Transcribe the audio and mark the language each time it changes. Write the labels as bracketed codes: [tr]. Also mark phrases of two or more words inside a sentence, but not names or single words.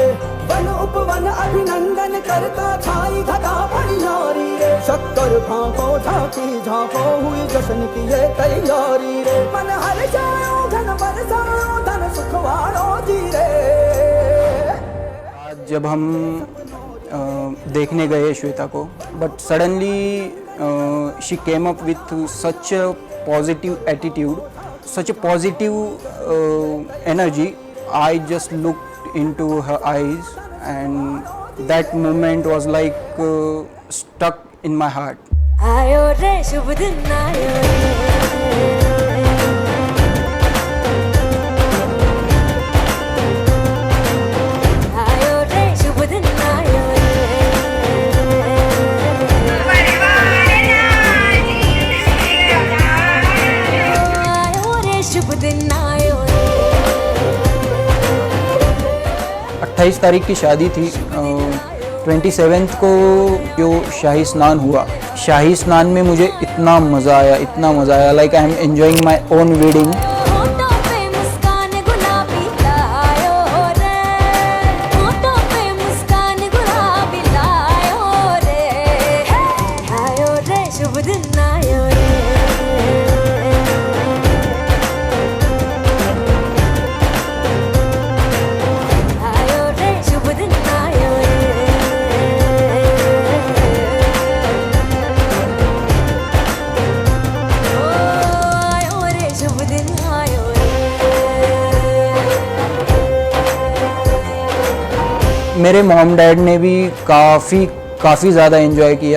[hi] वन उपवन अभिनंदन करता छाई घटा परियारी रे। शक्कर भांपो झांकी झांपो हुई जश्न की ये तैयारी रे। मन हर जाओ धन बरसाओ धन सुखवारो जी रे। आज जब हम देखने गए श्वेता को, [en] but suddenly she came up with such a positive attitude, such a positive energy. I just looked into her eyes and that moment was like stuck in my heart. [hi] आयो रे शुभ दिन आयो रे। आयो रे शुभ दिन आयो रे। आयो रे शुभ दिन आयो रे। 28 तारीख की शादी थी। 27th को जो शाही स्नान हुआ, शाही स्नान में मुझे इतना मज़ा आया [en] like I am enjoying my own wedding. [hi] होठों पे मुस्कान गुलाबी लायो रे। होठों पे मुस्कान गुलाबी लायो रे। आयो रे शुभ दिन आयो रे। आयो रे शुभ दिन आयो रे। ओ आयो रे शुभ दिन आयो रे। मेरे [en] mom dad [hi] ने भी काफ़ी ज़्यादा एंजॉय किया।